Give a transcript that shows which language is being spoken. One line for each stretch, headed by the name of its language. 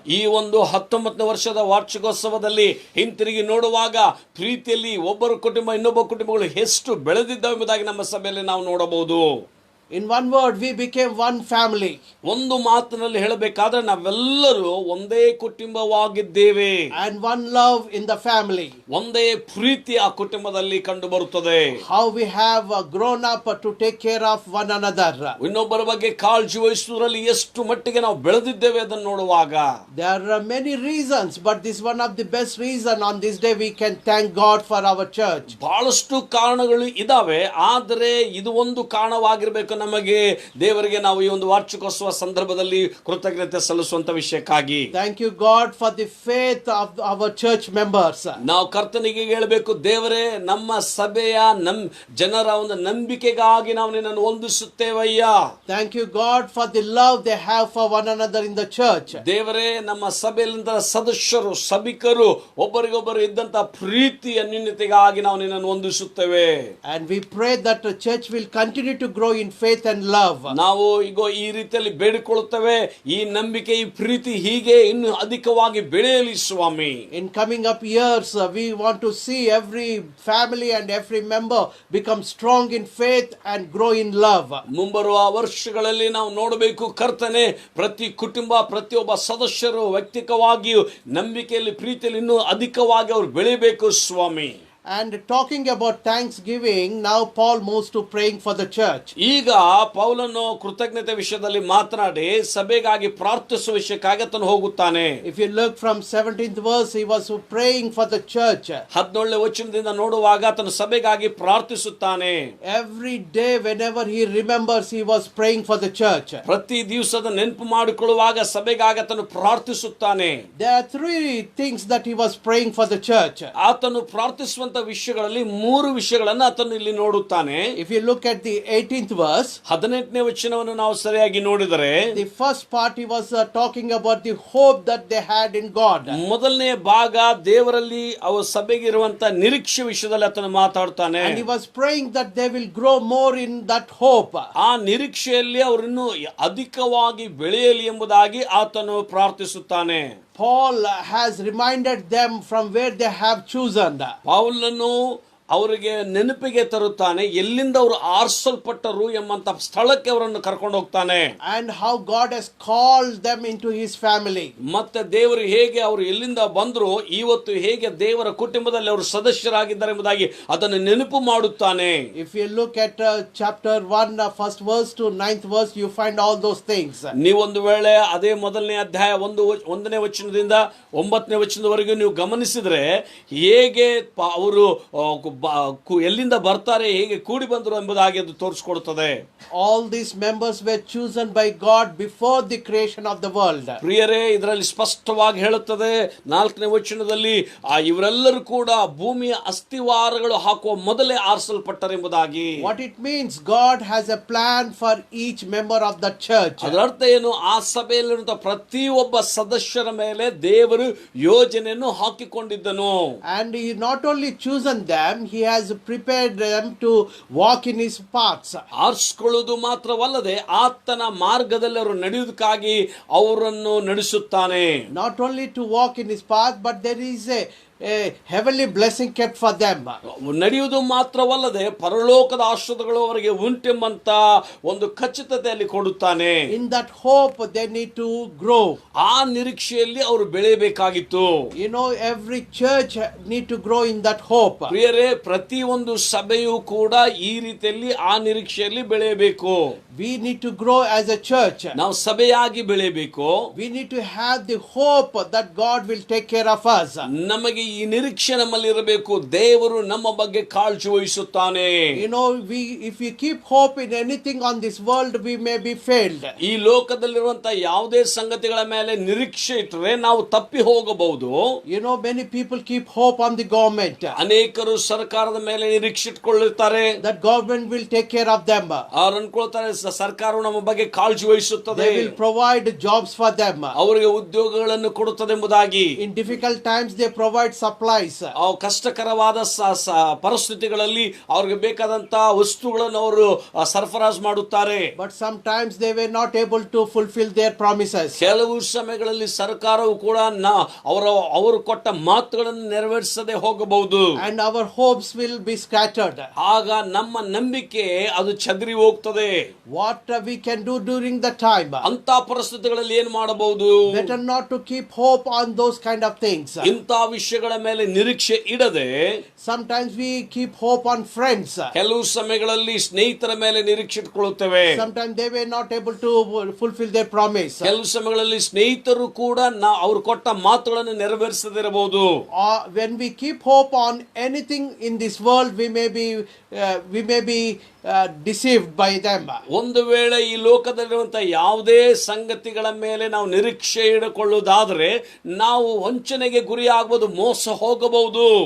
Kannada: ಈ ಒಂದು 19ನೇ ವರ್ಷದ ವಾರ್ಷಿಕೋತ್ಸವದಲ್ಲಿ ಹಿಂತಿರುಗಿ ನೋಡುವಾಗ ಪ್ರೀತಿಯಲ್ಲಿ ಒಬ್ಬರ ಕುಟುಂಬ ಇನ್ನೊಬ್ಬ ಕುಟುಂಬಗಳು ಎಷ್ಟು ಬೆಳೆದಿದ್ದಾವೆ ಎಂಬುದಾಗಿ ನಮ್ಮ ಸಭೆಯಲ್ಲಿ ನಾವು ನೋಡಬಹುದು.
English: In one word, we became one family.
Kannada: ಒಂದು ಮಾತಿನಲ್ಲಿ ಹೇಳಬೇಕಾದ್ರೆ ನಾವೆಲ್ಲರೂ ಒಂದೇ ಕುಟುಂಬವಾಗಿದ್ದೇವೆ.
English: And one love in the family.
Kannada: ಒಂದೇ ಪ್ರೀತಿ ಆ ಕುಟುಂಬದಲ್ಲಿ ಕಂಡು ಬರುತ್ತದೆ.
English: How we have grown up to take care of one another.
Kannada: ಇನ್ನೊಬ್ಬರ ಬಗ್ಗೆ ಕಾಳಜಿ ವಹಿಸುವುದರಲ್ಲಿ ಎಷ್ಟು ಮಟ್ಟಿಗೆ ನಾವು ಬೆಳೆದಿದ್ದೇವೆ ಅದನ್ನು ನೋಡುವಾಗ
English: There are many reasons, but this one of the best reason. On this day we can thank God for our church.
Kannada: ಬಹಳಷ್ಟು ಕಾರಣಗಳು ಇದಾವೆ, ಆದರೆ ಇದು ಒಂದು ಕಾರಣವಾಗಿರಬೇಕು ನಮಗೆ ದೇವರಿಗೆ ನಾವು ಈ ಒಂದು ವಾರ್ಷಿಕೋತ್ಸವ ಸಂದರ್ಭದಲ್ಲಿ ಕೃತಜ್ಞತೆ ಸಲ್ಲಿಸುವಂತ ವಿಷಯಕ್ಕಾಗಿ.
English: Thank you God for the faith of our church members.
Kannada: ನಾವು ಕರ್ತನಿಗೆ ಹೇಳಬೇಕು, ದೇವರೇ ನಮ್ಮ ಸಭೆಯ ಜನರ ಒಂದು ನಂಬಿಕೆಗಾಗಿ ನಾವು ನಿನ್ನನ್ನು ವಂದಿಸುತ್ತೇವಯ್ಯ.
English: Thank you God for the love they have for one another in the church.
Kannada: ದೇವರೇ, ನಮ್ಮ ಸಭೆಯಲ್ಲಿದ್ದ ಸದಸ್ಯರು ಸಭಿಕರು ಒಬ್ಬರಿಗೊಬ್ಬರು ಇದ್ದಂತ ಪ್ರೀತಿಯ ನ್ಯೂನತೆಗಾಗಿ ನಾವು ನಿನ್ನನ್ನು ವಂದಿಸುತ್ತೇವೆ.
English: And we pray that the church will continue to grow in faith and love.
Kannada: ನಾವು ಈಗ ಈ ರೀತಿಯಲ್ಲಿ ಬೇಡಿಕೊಳ್ಳುತ್ತೇವೆ, ಈ ನಂಬಿಕೆ ಈ ಪ್ರೀತಿ ಹೀಗೆ ಇನ್ನು ಅಧಿಕವಾಗಿ ಬೆಳೆಯಲಿ ಸ್ವಾಮಿ.
English: In coming up years, we want to see every family and every member become strong in faith and grow in love.
Kannada: ಮುಂಬರುವ ವರ್ಷಗಳಲ್ಲಿ ನಾವು ನೋಡಬೇಕು ಕರ್ತನೆ, ಪ್ರತಿ ಕುಟುಂಬ ಪ್ರತಿಯೊಬ್ಬ ಸದಸ್ಯರು ವೈಯಕ್ತಿಕವಾಗಿಯೂ ನಂಬಿಕೆಯಲ್ಲಿ ಪ್ರೀತಿಯಲ್ಲಿ ಇನ್ನೂ ಅಧಿಕವಾಗಿ ಅವರು ಬೆಳೆಯಬೇಕು ಸ್ವಾಮಿ.
English: And talking about thanksgiving, now Paul moves to praying for the church.
Kannada: ಈಗ ಪೌಲನು ಕೃತಜ್ಞತೆ ವಿಷಯದಲ್ಲಿ ಮಾತನಾಡಿ ಸಭೆಗಾಗಿ ಪ್ರಾರ್ಥಿಸುವ ವಿಷಯಕ್ಕಾಗಿ ಆತನು ಹೋಗುತ್ತಾನೆ.
English: If you look from 17th verse, he was praying for the church.
Kannada: 17ನೇ ವಚನದಿಂದ ನೋಡುವಾಗ ಆತನು ಸಭೆಗಾಗಿ ಪ್ರಾರ್ಥಿಸುತ್ತಾನೆ.
English: Every day, whenever he remembers, he was praying for the church.
Kannada: ಪ್ರತಿ ದಿವಸದ ನೆನಪು ಮಾಡಿಕೊಳ್ಳುವಾಗ ಸಭೆಗಾಗಿ ಆತನು ಪ್ರಾರ್ಥಿಸುತ್ತಾನೆ.
English: There are three things that he was praying for the church.
Kannada: ಆತನು ಪ್ರಾರ್ಥಿಸುವಂತ ವಿಷಯಗಳಲ್ಲಿ ಮೂರು ವಿಷಯಗಳನ್ನು ಆತನು ಇಲ್ಲಿ ನೋಡುತ್ತಾನೆ.
English: If you look at the 18th verse,
Kannada: 18ನೇ ವಚನವನ್ನು ನಾವು ಸರಿಯಾಗಿ ನೋಡಿದರೆ,
English: the first part he was talking about the hope that they had in God.
Kannada: ಮೊದಲನೇ ಭಾಗ ದೇವರಲ್ಲಿ ಅವರ ಸಭೆಗೆ ಇರುವಂತ ನಿರೀಕ್ಷೆ ವಿಷಯದಲ್ಲಿ ಆತನು ಮಾತಾಡ್ತಾನೆ.
English: And he was praying that they will grow more in that hope.
Kannada: ಆ ನಿರೀಕ್ಷೆಯಲ್ಲಿ ಅವರಿನ್ನು ಅಧಿಕವಾಗಿ ಬೆಳೆಯಲಿ ಎಂಬುದಾಗಿ ಆತನು ಪ್ರಾರ್ಥಿಸುತ್ತಾನೆ.
English: Paul has reminded them from where they have chosen.
Kannada: ಪೌಲನು ಅವರಿಗೆ ನೆನಪಿಗೆ ತರುತ್ತಾನೆ ಎಲ್ಲಿಂದ ಅವರು ಆರಿಸಲ್ಪಟ್ಟರು ಎಂಬಂತ ಸ್ಥಳಕ್ಕೆ ಅವರನ್ನು ಕರ್ಕೊಂಡು ಹೋಗ್ತಾನೆ.
English: And how God has called them into his family.
Kannada: ಮತ್ತೆ ದೇವರು ಹೇಗೆ ಅವರು ಎಲ್ಲಿಂದ ಬಂದ್ರು, ಇವತ್ತು ಹೇಗೆ ದೇವರ ಕುಟುಂಬದಲ್ಲಿ ಅವರು ಸದಸ್ಯರಾಗಿದ್ದಾರೆ ಎಂಬುದಾಗಿ ಅದನ್ನು ನೆನಪು ಮಾಡುತ್ತಾನೆ.
English: If you look at chapter 1, first verse to 9th verse, you find all those things.
Kannada: ನೀವೊಂದು ವೇಳೆ ಅದೇ ಮೊದಲನೇ ಅಧ್ಯಾಯ 1ನೇ ವಚನದಿಂದ 9ನೇ ವಚನದವರೆಗೂ ನೀವು ಗಮನಿಸಿದ್ರೆ ಹೇಗೆ ಅವರು ಎಲ್ಲಿಂದ ಬರ್ತಾರೆ, ಹೇಗೆ ಕೂಡಿ ಬಂದರು ಎಂಬುದಾಗಿ ಅದು ತೋರಿಸಿಕೊಡುತ್ತದೆ.
English: All these members were chosen by God before the creation of the world.
Kannada: ಪ್ರಿಯರೇ, ಇದರಲ್ಲಿ ಸ್ಪಷ್ಟವಾಗಿ ಹೇಳುತ್ತದೆ 4ನೇ ವಚನದಲ್ಲಿ ಇವರೆಲ್ಲರೂ ಕೂಡ ಭೂಮಿಯ ಅಸ್ಥಿವಾರಗಳು ಹಾಕುವ ಮೊದಲೇ ಆರಿಸಲ್ಪಟ್ಟರು ಎಂಬುದಾಗಿ.
English: What it means, God has a plan for each member of the church.
Kannada: ಅದರ ಅರ್ಥ ಏನು? ಆ ಸಭೆಯಲ್ಲಿರುವಂತಹ ಪ್ರತಿಯೊಬ್ಬ ಸದಸ್ಯರ ಮೇಲೆ ದೇವರು ಯೋಜನೆಯನ್ನು ಹಾಕಿಕೊಂಡಿದ್ದನು.
English: And he not only chosen them, he has prepared them to walk in his paths.
Kannada: ಆರಿಸಿಕೊಳ್ಳುವುದು ಮಾತ್ರವಲ್ಲದೆ ಆತನ ಮಾರ್ಗದಲ್ಲಿ ಅವರು ನಡೆಯುವುದಕ್ಕಾಗಿ ಅವರನ್ನು ನಡೆಸುತ್ತಾನೆ.
English: Not only to walk in his path, but there is a heavenly blessing kept for them.
Kannada: ನಡೆಯುವುದು ಮಾತ್ರವಲ್ಲದೆ ಪರಲೋಕದ ಆಶೀರ್ವಾದಗಳು ಅವರಿಗೆ ಉಂಟೆಂಬಂತ ಒಂದು ಖಚಿತತೆಯಲ್ಲಿ ಕೊಡುತ್ತಾನೆ.
English: In that hope they need to grow.
Kannada: ಆ ನಿರೀಕ್ಷೆಯಲ್ಲಿ ಅವರು ಬೆಳೆಯಬೇಕಾಗಿತ್ತು.
English: You know, every church need to grow in that hope.
Kannada: ಪ್ರಿಯರೇ, ಪ್ರತಿಯೊಂದು ಸಭೆಯೂ ಕೂಡ ಈ ರೀತಿಯಲ್ಲಿ ಆ ನಿರೀಕ್ಷೆಯಲ್ಲಿ ಬೆಳೆಯಬೇಕು.
English: We need to grow as a church.
Kannada: ನಾವು ಸಭೆಯಾಗಿ ಬೆಳೆಯಬೇಕು.
English: We need to have the hope that God will take care of us.
Kannada: ನಮಗೆ ಈ ನಿರೀಕ್ಷೆ ನಮ್ಮಲ್ಲಿ ಇರಬೇಕು, ದೇವರು ನಮ್ಮ ಬಗ್ಗೆ ಕಾಳಜಿ ವಹಿಸುತ್ತಾನೆ.
English: You know, if we keep hope in anything on this world, we may be failed.
Kannada: ಈ ಲೋಕದಲ್ಲಿರುವಂತಹ ಯಾವುದೇ ಸಂಗತಿಗಳ ಮೇಲೆ ನಿರೀಕ್ಷೆ ಇಟ್ಟರೆ ನಾವು ತಪ್ಪಿ ಹೋಗಬಹುದು.
English: You know, many people keep hope on the government.
Kannada: ಅನೇಕರು ಸರ್ಕಾರದ ಮೇಲೆ ನಿರೀಕ್ಷೆ ಇಟ್ಕೊಳ್ಳುತ್ತಾರೆ.
English: That government will take care of them.
Kannada: ಅವ್ರು ಅನ್ಕೊಳ್ತಾರೆ ಸರ್ಕಾರವು ನಮ್ಮ ಬಗ್ಗೆ ಕಾಳಜಿ ವಹಿಸುತ್ತದೆ,
English: They will provide jobs for them.
Kannada: ಅವರಿಗೆ ಉದ್ಯೋಗಗಳನ್ನು ಕೊಡುತ್ತದೆ ಎಂಬುದಾಗಿ.
English: In difficult times, they provide supplies.
Kannada: ಕಷ್ಟಕರವಾದ ಪರಿಸ್ಥಿತಿಗಳಲ್ಲಿ ಅವ್ರಿಗೆ ಬೇಕಾದಂತ ವಸ್ತುಗಳನ್ನು ಅವರು ಸರಫರಾಜು ಮಾಡುತ್ತಾರೆ.
English: But sometimes they were not able to fulfill their promises.
Kannada: ಕೆಲವು ಸಮಯಗಳಲ್ಲಿ ಸರ್ಕಾರವು ಕೂಡ ಅವರು ಕೊಟ್ಟ ಮಾತುಗಳನ್ನು ನೆರವೇರಿಸದೆ ಹೋಗಬಹುದು.
English: And our hopes will be scattered.
Kannada: ಆಗ ನಮ್ಮ ನಂಬಿಕೆ ಅದು ಚದರಿ ಹೋಗ್ತದೆ.
English: What we can do during the time?
Kannada: ಅಂತ ಪರಿಸ್ಥಿತಿಗಳಲ್ಲಿ ಏನು ಮಾಡಬಹುದು?
English: Better not to keep hope on those kind of things.
Kannada: ಇಂಥ ವಿಷಯಗಳ ಮೇಲೆ ನಿರೀಕ್ಷೆ ಇಡದೆ
English: Sometimes we keep hope on friends.
Kannada: ಕೆಲವು ಸಮಯಗಳಲ್ಲಿ ಸ್ನೇಹಿತರ ಮೇಲೆ ನಿರೀಕ್ಷೆ ಇಟ್ಕೊಳ್ಳುತ್ತೇವೆ.
English: Sometimes they were not able to fulfill their promise.
Kannada: ಕೆಲವು ಸಮಯಗಳಲ್ಲಿ ಸ್ನೇಹಿತರು ಕೂಡ ಅವರು ಕೊಟ್ಟ ಮಾತುಗಳನ್ನು ನೆರವೇರಿಸದಿರಬಹುದು.
English: When we keep hope on anything in this world, we may be deceived by them.
Kannada: ಒಂದು ವೇಳೆ ಈ ಲೋಕದಲ್ಲಿರುವಂತಹ ಯಾವುದೇ ಸಂಗತಿಗಳ ಮೇಲೆ ನಾವು ನಿರೀಕ್ಷೆ ಇಟ್ಟುಕೊಳ್ಳುವುದಾದರೆ ನಾವು ವಂಚನೆಗೆ ಗುರಿಯಾಗಬಹುದು, ಮೋಸ ಹೋಗಬಹುದು.